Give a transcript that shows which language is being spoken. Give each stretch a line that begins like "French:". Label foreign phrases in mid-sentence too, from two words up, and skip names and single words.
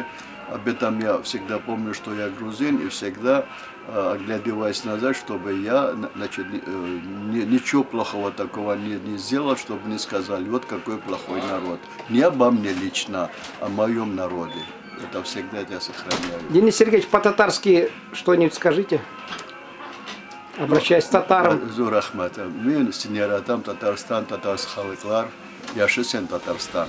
Russian: Об этом я всегда помню, что я грузин, и всегда оглядываясь назад, чтобы я, значит, ничего плохого такого не сделал, чтобы не сказали: вот какой плохой народ. Не обо мне лично, а о моем народе. Это всегда я сохраняю. Денис Сергеевич, по-татарски что-нибудь скажите? Обращаясь к татарам.
Tatar: Зур рахмат. Мен синератам Татарстан, татарский халыклар, яшесен Татарстан.